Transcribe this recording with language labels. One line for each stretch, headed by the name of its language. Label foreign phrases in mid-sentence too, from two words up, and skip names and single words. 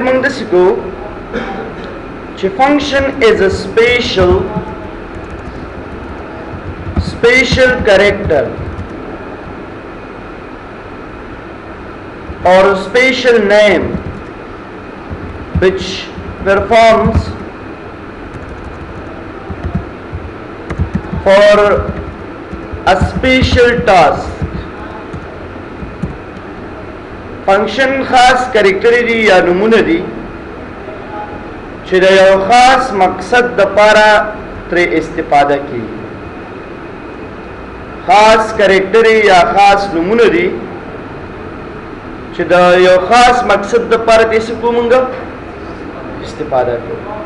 Pashto: موږ داسې کوو چې فنکشن
English: is a special character or a special name which performs for a special task.
Pashto: فنکشن خاص کریکټر دی یا نمونه دی چې د یو خاص مقصد د پاره تر استفاده کیږي. خاص کریکټر یا خاص نمونه دی چې د یو خاص مقصد د پاره د څه کومنګ استفاده کوي.